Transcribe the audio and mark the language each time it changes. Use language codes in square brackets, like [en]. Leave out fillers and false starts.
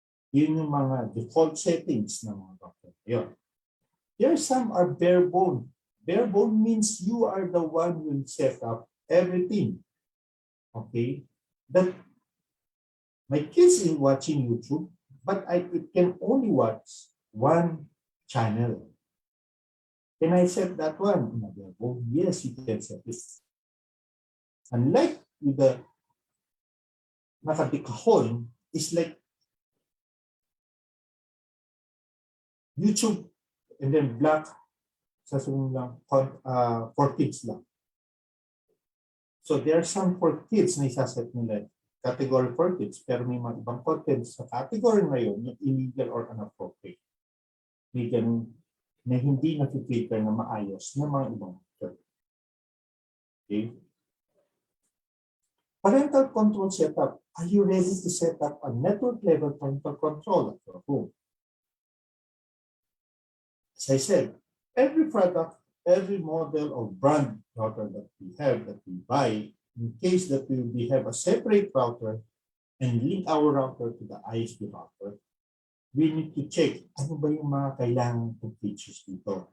[tl] Yun yung mga default settings ng mga router. Yun. [en] Here some are bare bone. Bare bone means you are the one who will set up everything. Okay? That my kids is watching YouTube, but it can only watch one channel. Can I set that one in a bare bone? Yes, you can set it. Unlike with the nakadikahon, is like YouTube and then black [tl] sasabihin lang [en] for kids lang. So there are some for kids [tl] na isaset nila category for kids pero may mga ibang content sa category na yun yung illegal or inappropriate. May ganun na hindi na-filter na maayos ng mga ibang content. Okay? [en] Parental control setup. Are you ready to set up a network level parental control at your home? As I said, every product, every model or brand router that we have, that we buy, in case that we have a separate router and link our router to the ISP router, we need to check [tl] ano ba yung mga kailangan kong features dito.